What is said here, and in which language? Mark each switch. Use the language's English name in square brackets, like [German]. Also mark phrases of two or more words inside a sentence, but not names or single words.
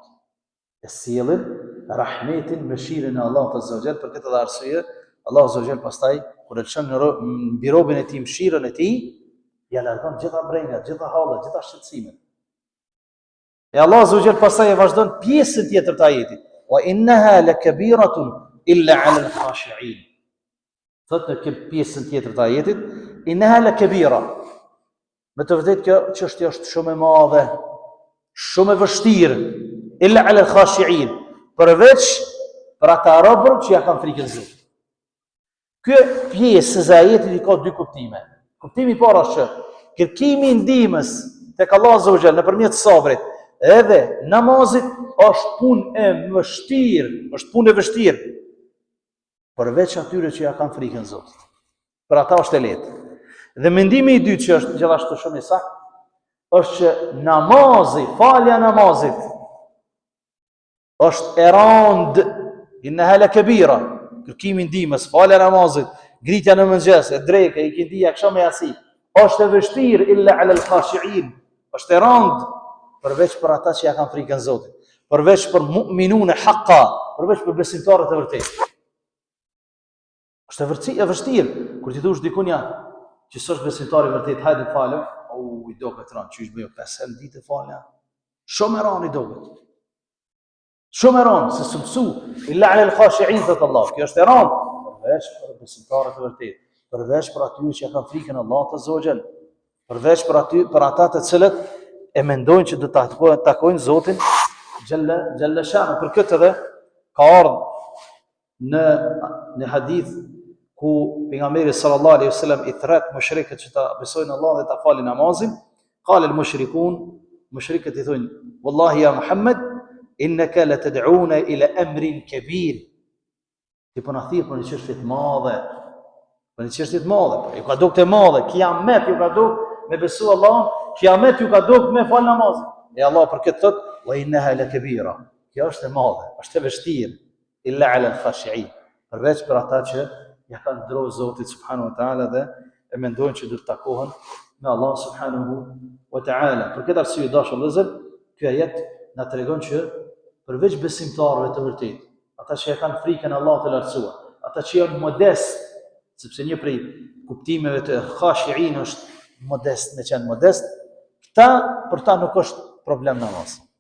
[Albanian] E sjellin rahmetin, mëshirën e Allahut [Arabic] عز وجل, [Albanian] për këtë arsye Allahu [Arabic] عز وجل [Albanian] pastaj kur e lëshon mbi robën e tij mëshirën e tij, ja largon gjitha brengat, gjitha hallet, gjitha shqetësimet. E Allahu [Arabic] عز وجل [Albanian] pastaj e vazhdon pjesën tjetër të ajetit. [Arabic] وإنها لكبيرة إلا على الخاشعين. [Albanian] Thotë në pjesën tjetër të ajetit, [Arabic] إنها لكبيرة. [Albanian] Me të vërtetë kjo çështje është shumë e madhe, shumë e vështirë, [Arabic] إلا على الخاشعين, [Albanian] përveç për ata robër që ja kanë frikën e Zotit. Kjo pjesë e ajetit i ka dy kuptime. Kuptimi i parë është që kërkimi i ndihmës tek Allahu [Arabic] عز وجل [Albanian] nëpërmjet sabrit edhe namazit është punë e vështirë, përveç atyre që ja kanë frikën e Zotit. Për ata është e lehtë. Dhe mendimi i dytë që është gjithashtu shumë i saktë, është që namazi, falja e namazit është e rëndë, [Arabic] إنها لكبيرة, [Albanian] kërkimi i ndihmës, falja e namazit, ngritja në mëngjes, e drekë, ikindia, akşam e yatsi, është e vështirë [Arabic] إلا على الخاشعين, [Albanian] është e rëndë përveç për ata që ja kanë frikën e Zotit, përveç për [Arabic] مؤمنون حقا, [Albanian] përveç për besimtarët e vërtetë. Është e vështirë kur ti thosh dikun ja që s'është besimtar i vërtet, hajde falem, i doket rënd, çish bëj 5 ditë falja. Shumë e rënd i doket. Shumë e rënd, se s'msu, [Arabic] إلا على الخاشعين [Albanian] thot Allah. Kjo është e rënd përveç për besimtarët e vërtet, përveç për aty që kanë frikën e Allahut [Arabic] عز وجل, [Albanian] përveç për ata të cilët e mendojnë që do të takojnë Zotin [Arabic] جل شأنه. [Albanian] Për këtë edhe ka ardhur në hadith ku pejgamberi [Arabic] صلى الله عليه وسلم [Albanian] i thret mushrikët që ta besojnë Allah dhe ta falin namazin, [Arabic] قال المشركون, [Albanian] mushrikët i thonë, [Arabic] والله يا محمد، إنك لا تدعونا إلى أمر كبير. [Albanian] Ti po na thirr për një çështje të madhe, për një çështje të madhe, ju ka dukte madhe, kiamet ju ka duk me besu Allah, kiamet ju ka duk me fal namazin. E Allah për këtë thot, [Arabic] وإنها لكبيرة. [Albanian] Kjo është e madhe, është e vështirë, [Arabic] إلا على الخاشعين. [Albanian] Përveç për ata që ja kanë ndrohur Zotit [Arabic] سبحانه وتعالى [Albanian] dhe e mendojnë që do të takohen me Allah [Arabic] سبحانه وتعالى. [Albanian] Për këtë arsye dashur vëllezër, ky ajet na tregon që përveç besimtarëve të vërtetë, ata që ja kanë frikën e Allahut të lartësuar, ata që janë modest, sepse një prej kuptimeve të khashi'in është modest, me qenë modest, për ta nuk është problem namaz.